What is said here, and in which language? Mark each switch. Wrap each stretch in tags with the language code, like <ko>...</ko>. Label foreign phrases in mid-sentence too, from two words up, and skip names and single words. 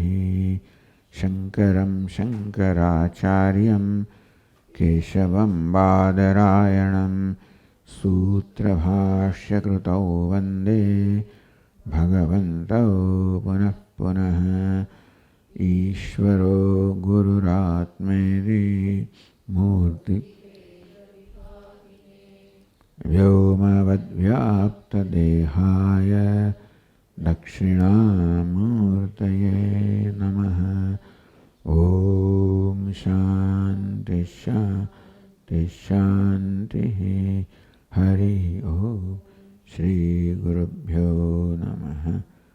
<sa>શંકરમ શંકરાચાર્યમ કેશવમ બાદરાયણમ સૂત્રભાષ્યકૃતૌ વંદે ભગવन्तौ પુનઃ પુનઃ. ઈશ્વરો ગુરુરાત્મેતિ મૂર્તિ व्योमवद्व्याप्तदेहाय दक्षिणामूर्तये नमः। ॐ शान्ति शान्ति शान्तिः। हरि ओम। श्री गुरुभ्यो नमः।</sa>